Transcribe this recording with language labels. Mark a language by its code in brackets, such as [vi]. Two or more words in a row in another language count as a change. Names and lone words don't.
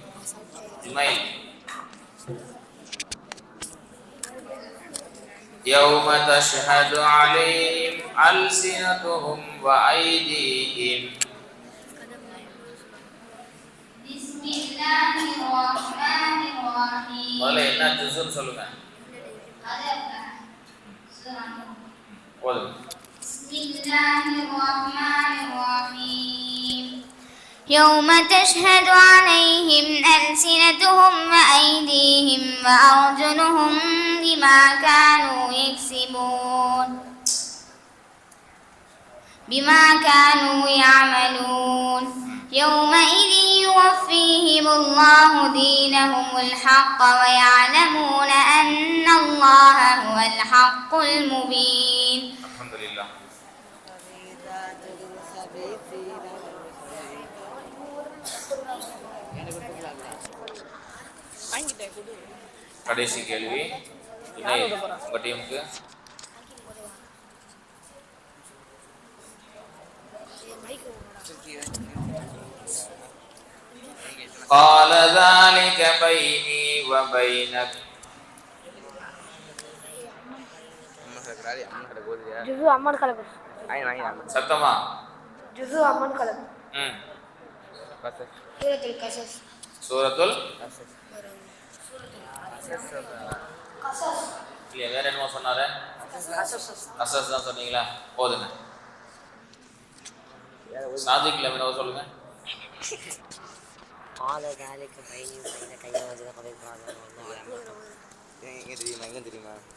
[ar] يوم تشهد عليهم ألسنتهم وأيديهم. بسم الله الرحمن الرحيم. [ta] முதல்ல என்ன ஜுஸுன்னு சொல்லுங்க. ஓதுங்க. [ar] بسم الله الرحمن الرحيم. يوم تشهد عليهم ألسنتهم وأيديهم وأرجلهم بما كانوا يعملون. يومئذ يوفيهم الله دينهم الحق ويعلمون أن الله هو الحق المبين. الحمد لله. [ta] கடைசி கேள்வி உங்க டீமுக்கு. [ar] قال ذلك بيني وبينك. جزء أمن خلق. [ta] சத்தமா. [ar] جزء أمن خلق. [ta] சூரத்துல் கஸஸ். சூரத்துல் இல்லையா, வேற என்னமோ சொன்னாரு? கஸஸ் தான் சொன்னீங்களா? போதுங்க. சாதிக்கல என்னவோ சொல்லுங்க. [ar] قال ذلك بيني وبينك يوم تلقى الظالمون. [ta] எங்க தெரியுமா?